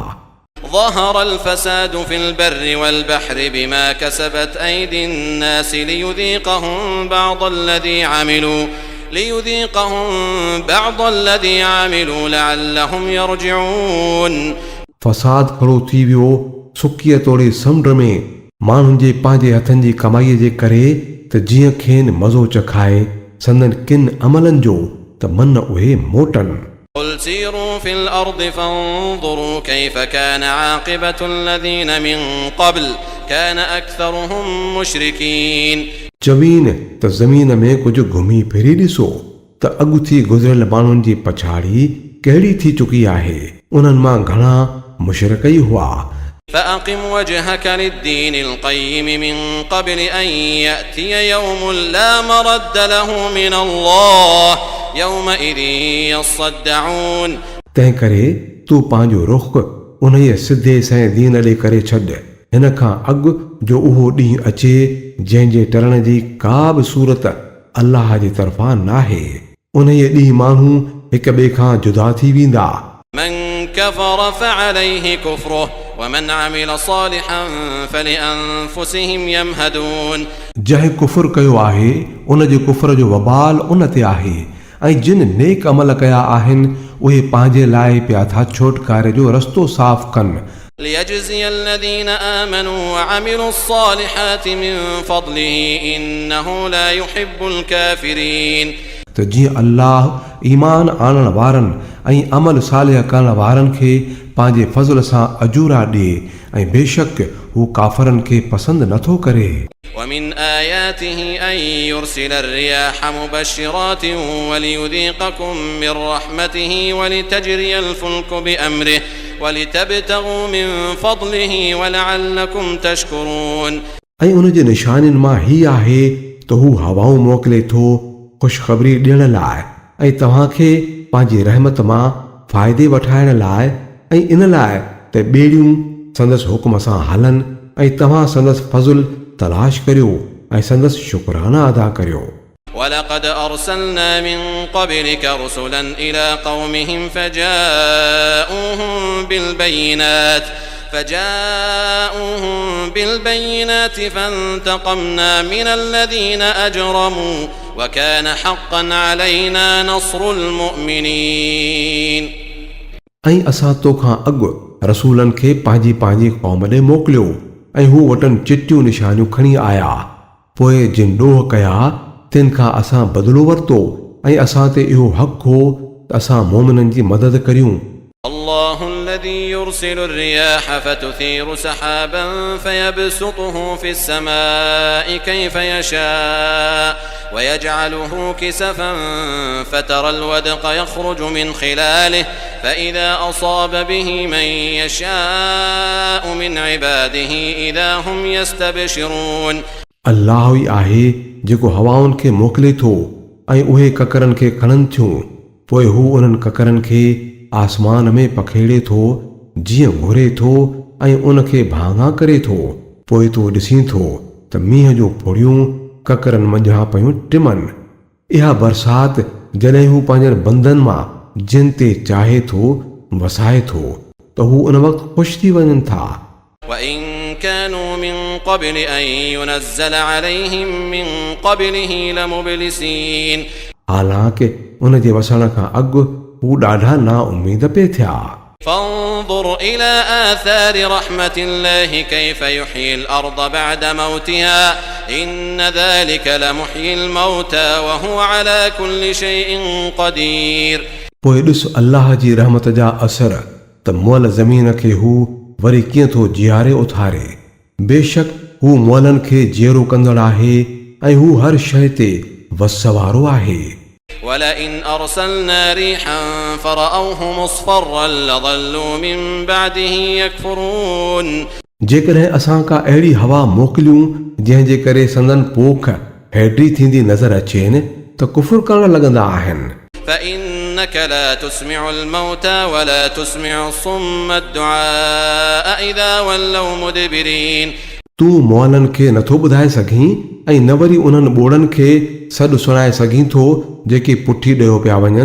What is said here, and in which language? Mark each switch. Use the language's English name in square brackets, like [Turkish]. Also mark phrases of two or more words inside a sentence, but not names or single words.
[Arabic] ظهر الفساد في البر والبحر بما كسبت أيدي الناس ليذيقهم بعض الذي عملوا لعلهم يرجعون [Sindhi] फसाद खड़ो थी वियो सुकीअ तोड़े समुंड में माण्हुनि जे पंहिंजे हथनि जी कमाईअ जे करे त जीअं खेनि मज़ो चखाए संदन किन अमलनि जो त मन उहे मोटनि [Arabic] قل سيروا في الأرض فانظروا كيف كان عاقبة الذين من قبل كان أكثرهم مشركين [Sindhi] चवीन त ज़मीन में कुझु घुमी फिरी ॾिसो त अॻु थी गुज़िरियल माण्हुनि जी पछाड़ी कहिड़ी थी चुकी आहे उन्हनि मां घणा मुशरिक ई हुआ [Arabic] فأقم وجهك للدين القيم من قبل أن يأتي يوم لا مرد له من الله يومئذ يصدعون [Sindhi] तंहिं करे तूं पंहिंजो रुख़ उन सिधे संए दीन ॾे करे छॾ हिन खां अॻु जो उहो ॾींहुं अचे जंहिंजे टरण जी का बि सूरत अल्लाह जी तरफ़ां नाहे उन ॾींहुं माण्हू हिक ॿिए खां जुदा थी वेंदा [Arabic] من كفر فعليه كفره ومن عمل صالحا فلأنفسهم يمهدون [Sindhi] जंहिं कुफर कयो आहे उन जे कुफर जो वबाल उन ते आहे ऐं जिन नेक अमल कया आहिनि उहे पंहिंजे लाइ पिया था छोटकारे जो रस्तो साफ़ कनि [Arabic] ليجزي الذين آمنوا وعملوا الصالحات من فضله إنه لا يحب الكافرين [Sindhi] त जीअं अल्लाह ईमान आणण वारनि ऐं अमल सालिह करण वारनि खे पंहिंजे फज़ल सां अजूरा ॾिए ऐं बेशक हू काफ़रनि खे पसंदि नथो करे [Arabic] ومن آياته أن يرسل الرياح مبشرات وليذيقكم من رحمته ولتجري الفلك بأمره ولتبتغوا من فضله ولعلكم تشكرون [Sindhi] ऐं उन जे निशानियुनि मां ही आहे त हू हवाऊं मोकिले थो ख़ुशख़बरी ॾियण लाइ ऐं तव्हांखे पंहिंजी रहमत मां फ़ाइदे वठाइण लाइ ऐं इन लाइ त ॿेड़ियूं संदसि हुकुम सां हलनि ऐं तव्हां संदसि फज़ुल तलाश करियो ऐं संदसि शुक्राना अदा करियो [Arabic] ولقد أرسلنا من قبلك رسلا إلى قومهم فجاءوهم بالبينات فانتقمنا من الذين أجرموا وكان حقا علينا نصر المؤمنين [Sindhi] ऐं असां तोखां अॻु रसूलनि खे पंहिंजी पंहिंजी क़ौम ॾे मोकिलियो ऐं हू वटनि चिटियूं निशानियूं खणी आया पोइ जिन ॾोह कया तिन खां असां बदिलो वरितो ऐं असां ते इहो हक़ हो त असां मोमिननि जी मदद करियूं [Arabic] الله الذي يرسل الرياح فتثير سحابا فيبسطه في السماء كيف يشاء ويجعله كسفا فترى الودق يخرج من خلاله فإذا أصاب به من يشاء من عباده إذا هم يستبشرون [Sindhi] अल्लाह ई आहे जेको हवाउनि खे मोकिले थो ऐं उहे ककरनि खे खणनि थियूं पोइ हू उन्हनि ककरनि खे आसमान में पखेड़े थो जीअं घुरे थो ऐं उन खे भाङा करे थो पोइ तूं ॾिसीं थो त मींहं जूं फुड़ियूं ककरनि मंझां पयूं टिमनि इहा बरसाति जॾहिं हू पंहिंजनि बंदनि मां जिन ते चाहे थो वसाए थो त हू उन वक़्तु ख़ुशि थी वञनि था [Arabic] وإن كانوا من قبل أن ينزل عليهم من قبله لمبلسين [Sindhi] हालांकि उन जे वसण खां अॻु हू ॾाढा ना उम्मीद पे थिया [Arabic] فانظر إلى آثار رحمة الله كيف يحيي الأرض بعد موتها إن ذلك لمحيي الموتى وهو على كل شيء قدير [Sindhi] पोइ ॾिस अल्लाह जी रहमत जा असर त मुअल ज़मीन खे हू वरी कीअं थो जीआरे उथारे। बेशक हू मोलनि खे जीअरो कंदड़ आहे ऐं हू हर शइ ते वस वारो आहे। [Arabic] ولئن أرسلنا ريحا فرأوه مصفرا لظلوا من بعده يكفرون [Sindhi] जेकॾहिं असां का अहिड़ी हवा मोकिलियूं जंहिंजे करे संदन पोख हैड्री थींदी नज़र अचेनि त कुफुर करण लॻंदा आहिनि। [Arabic] فإنك لا تسمع الموتى ولا تسمع الصم الدعاء إذا ولوا مدبرين [Sindhi] तूं मोलनि खे नथो ॿुधाए सघीं ऐं न वरी उन्हनि ॿोड़नि खे सॾु सुणाए सघीं थो जेके पुठी ॾियो पिया वञनि।